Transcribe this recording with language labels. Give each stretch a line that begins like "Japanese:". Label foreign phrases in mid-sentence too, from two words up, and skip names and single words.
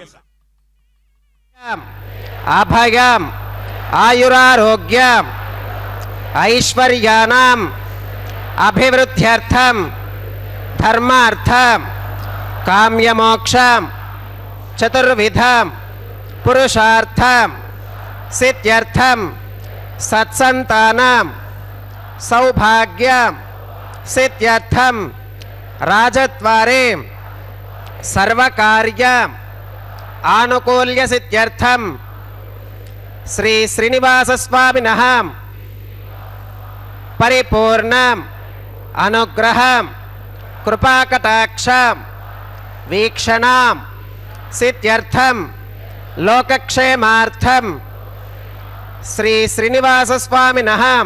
Sanskrit: అభయం ఆయురారోగ్యం ఐశ్వర్యానాం అభివృద్ధ్యర్థం ధర్మార్థం కామ్యమోక్షం చతుర్విధం పురుషార్థం సిద్ధ్యర్థం సత్సంతానం సౌభాగ్యం सिद्ध्यर्थम राजद्वारे सर्वकार्य आनुकूल्य सिद्ध्यर्थम श्री श्रीनिवास स्वामिनः परिपूर्ण अनुग्रह कृपाकटाक्ष वीक्षण सिद्ध्यर्थम लोकक्षेमार्थम श्री श्रीनिवास स्वामिनः